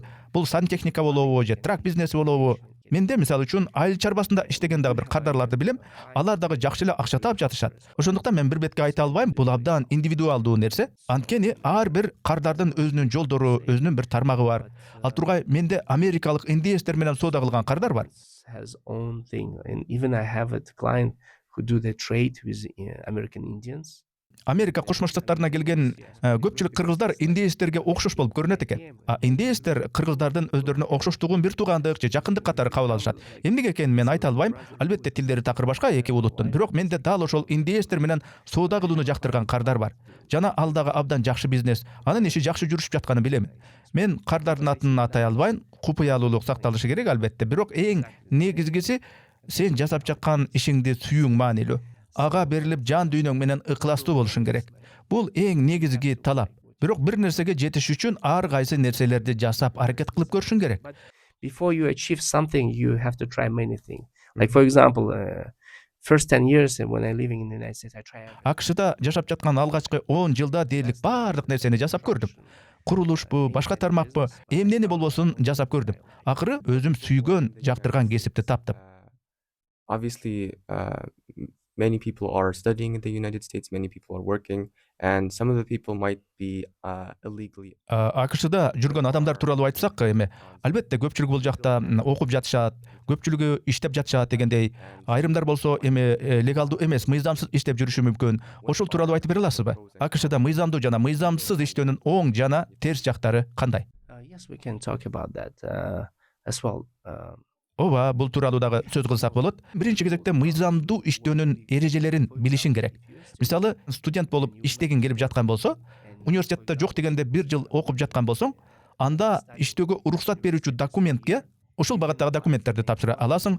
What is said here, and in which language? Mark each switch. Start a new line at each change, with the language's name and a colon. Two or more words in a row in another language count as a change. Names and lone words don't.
Kyrgyz: Бул сантехника болобу, же трак бизнеси болобу. Менде мисалы үчүн айыл чарбасында иштеген дагы бир кардарларды билем. Алар дагы жакшы эле акча таап жатышат. Ошондуктан мен бир бетке айта албайм, бул абдан индивидуалдуу нерсе. Анткени ар бир кардардын өзүнүн жолдору, өзүнүн бир тармагы бар. Ал тургай менде америкалык инвестор менен соода кылган кардар бар.
English: Has own thing, and even I have a client who do the trade with American Indians.
Kyrgyz: Америка Кошмо Штаттарына келген көпчүлүк кыргыздар индеецтерге окшош болуп көрүнөт экен. Индеецтер кыргыздардын өздөрүнө окшоштугун бир туугандык же жакындык катары кабыл алышат. Эмнеге экенин мен айта албайм. Албетте тилдери такыр башка эки улуттун. Бирок менде дал ошол индеецтер менен соода кылууну жактырган кардар бар. Жана ал дагы абдан жакшы бизнес. Анын иши жакшы жүрүшүп жатканын билем. Мен кардардын атын атай албайм. Купуялуулук сакталышы керек албетте. Бирок эң негизгиси сен жасап жаткан ишиңди сүйүүң маанилүү. Ага берилип жан дүйнөң менен ыкластуу болушуң керек. Бул эң негизги талап. Бирок бир нерсеге жетиш үчүн ар кайсы нерселерди жасап аракет кылып көрүшүң керек.
English: Before you achieve something, you have to try many things. Like for example, first 10 years when I living in the United States, I tried.
Kyrgyz: AQShda жашап жаткан алгачкы 10 жылда дээрлик баардык нерсени жасап көрдүм. Курулушпу, башка тармакпы, эмнени болбосун жасап көрдүм. Акыры өзүм сүйгөн, жактырган кесипти таптым.
English: Obviously, many people are studying in the United States, many people are working, and some of the people might be illegally.
Kyrgyz: AQShda жүргөн адамдар тууралуу айтсак, эми албетте көпчүлүгү бул жакта окуп жатышат, көпчүлүгү иштеп жатышат дегендей. Айрымдар болсо эми легалдуу эмес, мыйзамсыз иштеп жүрүшү мүмкүн. Ошол тууралуу айтып бере аласызбы? AQShда мыйзамдуу жана мыйзамсыз иштөөнүн оң жана терс жактары кандай?
English: Yes, we can talk about that as well.
Kyrgyz: Ооба, бул тууралуу дагы сөз кылсак болот. Биринчи кезекте мыйзамдуу иштөөнүн эрежелерин билишиң керек. Мисалы, студент болуп иштегиң келип жаткан болсо, университетте жок дегенде 1 жыл окуп жаткан болсоң, анда иштөөгө уруксат берүүчү документке ушул багаттагы документтерди тапшыра аласың.